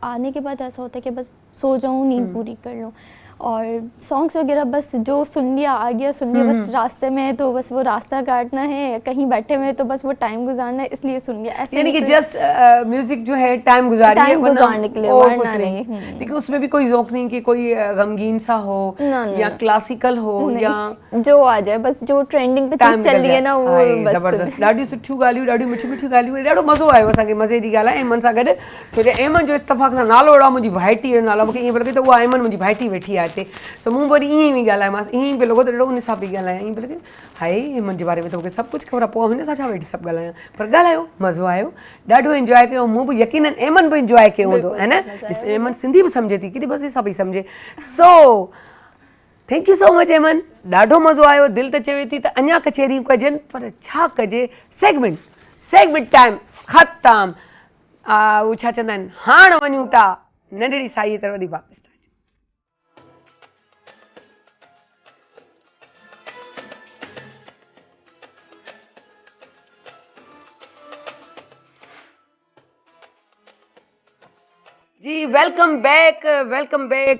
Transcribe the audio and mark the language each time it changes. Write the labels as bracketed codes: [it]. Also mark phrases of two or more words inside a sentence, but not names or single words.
[ur] آنے کے بعد ایسا ہوتا ہے کہ بس سو جاؤں, نیند پوری کر لوں. اور سانگس وغیرہ بس جو سن لیا آ گیا, سن لیا, بس راستے میں ہے تو بس وہ راستہ کاٹنا ہے, کہیں بیٹھے ہوئے تو بس وہ ٹائم گزارنا ہے, اس لیے سن لیا. ایسے یعنی کہ [en] just music [ur] جو ہے ٹائم گزارنے کے لیے, اور کچھ نہیں. لیکن اس میں بھی کوئی ذوق نہیں کہ کوئی غمگین سا ہو یا کلاسیکل ہو یا جو آ جائے, بس جو ٹرینڈنگ پہ چیز چل رہی ہے نا وہ بس. زبردست. [sd] ॾाढियूं सुठियूं ॻाल्हियूं, ॾाढियूं मिठियूं मिठियूं ॻाल्हियूं, ॾाढो मज़ो आयो असांखे. मज़े जी ॻाल्हि आहे एमन सां गॾु, छो जो एमन जो इत्तफ़ाक़ सां नालो अहिड़ो आहे, मुंहिंजी भाइटी जो नालो, मूंखे ईअं पियो लॻे त उहा एमन मुंहिंजी भाइटी वेठी आहे हिते. सो मूं वरी ईअं ई ॻाल्हायोमांसि, ईअं ई पियो लॻो त ॾाढो उन सां पई ॻाल्हायां, ईअं पियो लॻे हाय एमन जे बारे में त मूंखे सभु कुझु ख़बर आहे, पोइ हिन सां छा वेठी सभु ॻाल्हायां. पर ॻाल्हायो, मज़ो आयो, ॾाढो इंजॉय कयो. मूं बि यकीनन एमन बि इंजॉय कयो हूंदो है न. ॾिस एमन सिंधी बि सम्झे थी, केॾी मज़े सां पई सम्झे. [en] so thank you so much Eman, [sd] ॾाढो मज़ो आयो. दिलि त चवे थी त अञा कचहरियूं कजनि, पर छा कजे, [en] segment time [sd] ख़तमु. उहो छा चवंदा आहिनि, हाणे वञूं था नंढड़ी साईअ तरफ़ वरी वापसि. [en] जी welcome back.